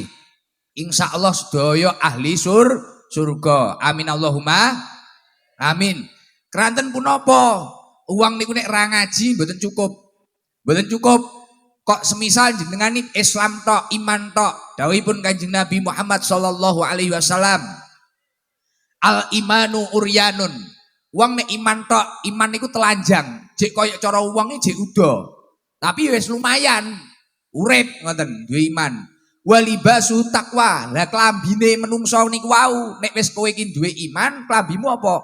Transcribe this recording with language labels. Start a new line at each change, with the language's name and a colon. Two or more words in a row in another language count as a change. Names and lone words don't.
Javanese: Insyaallah sedaya ahli surga.
Arabic: Amin Allahumma amin.
Javanese: Keranten punapa? Uang niku nek ra ngaji mboten cukup. Mboten cukup. Kok semisal jenengan Islam tok, iman tok. Dawuhipun Kanjeng Nabi Muhammad
Arabic: sallallahu alaihi wasallam. Al imanu uryanun.
Javanese: Wong nek iman tok, iman niku telanjang. Jek koyo cara wong jek uda. Tapi wis lumayan. Urip ngoten, duwe iman.
Arabic: Walibasu takwa.
Javanese: Lah klambine menungso niku wau, nek wis kowe iki duwe iman, klambimu apa?